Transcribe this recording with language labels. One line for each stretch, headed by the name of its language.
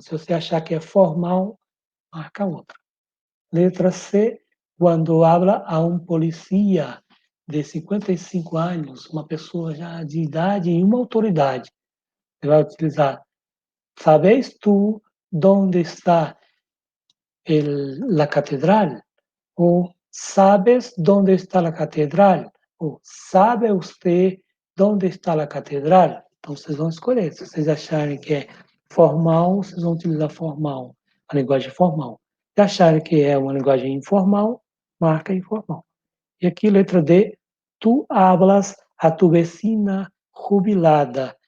Portuguese: Se você achar que é formal, marca outro. Letra C, quando habla a um polícia de 55 anos, uma pessoa já de idade e uma autoridade, você vai utilizar:
Spanish: ¿sabes tú dónde está la catedral? O ¿sabes dónde está la catedral? O ¿sabe usted dónde está la catedral?
Portuguese: Então, vocês vão escolher. Se vocês acharem que é formal, vocês vão utilizar formal, a linguagem formal. Se acharem que é uma linguagem informal, marca informal. E aqui,
Spanish: letra D, tu hablas a tu vecina jubilada.